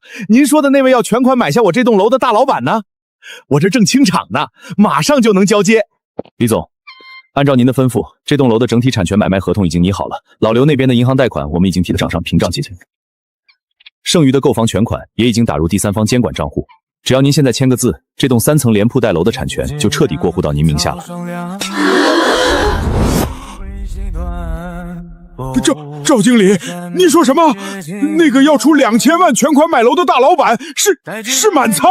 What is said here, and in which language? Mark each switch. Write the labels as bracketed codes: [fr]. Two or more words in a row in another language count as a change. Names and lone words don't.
[zh] 您说的那位要全款买下我这栋楼的大老板呢？我这正清场呢，马上就能交接。李总，按照您的吩咐，这栋楼的整体产权买卖合同已经拟好了，老刘那边的银行贷款我们已经替他账上平账结清，剩余的购房全款也已经打入第三方监管账户，只要您現在簽個字，這棟3層連鋪帶樓的產權就徹底過戶到您名下了。趙經理，你說什麼？那個要出2000萬全款買樓的大老板是滿倉？